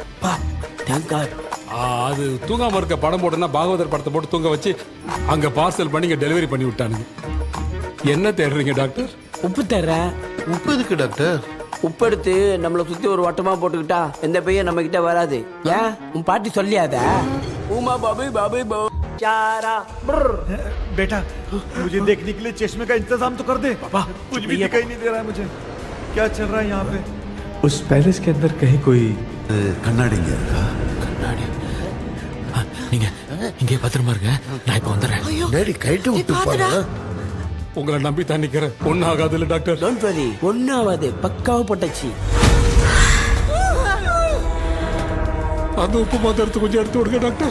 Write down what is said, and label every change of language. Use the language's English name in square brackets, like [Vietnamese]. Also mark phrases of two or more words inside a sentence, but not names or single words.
[Tamil] அது தூங்காம இருக்க படம் போட்டுனா பாகவதர் படத்தை போட்டு தூங்க வச்சு அங்க பார்சல் பண்ணி இங்க டெலிவரி பண்ணி விட்டானுங்க. என்ன தேடுறீங்க டாக்டர்? உப்பு தர்றேன். உப்பு எதுக்கு டாக்டர்? உப்பு எடுத்து நம்மளை சுத்தி ஒரு வட்டமா போட்டுக்கிட்டா எந்த பையன் நம்ம கிட்ட வராது. ஏன் உன் பாட்டி சொல்லியாத? உமா பாபு பாபு चारा [Hindi] बेटा मुझे देखने के लिए चश्मे का इंतजाम तो कर दे. पापा कुछ भी दिखाई नहीं दे रहा है मुझे. क्या चल रहा है यहाँ पे? उस पैलेस के अंदर कहीं कोई [Tamil] கண்ணாடி கண்ணாடி நீங்க இங்கே பத்திரமா இருங்க. நான் இப்ப வந்துடுறேன். டேடி கைட்டு விட்டு பாரு. உங்களை நம்பி தான் நிக்கிறேன். ஒன்னும் ஆகாது இல்ல டாக்டர்? [English] don't worry [Tamil] ஒன்னும் ஆகாது. பக்காவா போட்டாச்சு. அந்த உப்பு மாத்திரத்தை கொஞ்சம் எடுத்து விடுங்க டாக்டர்.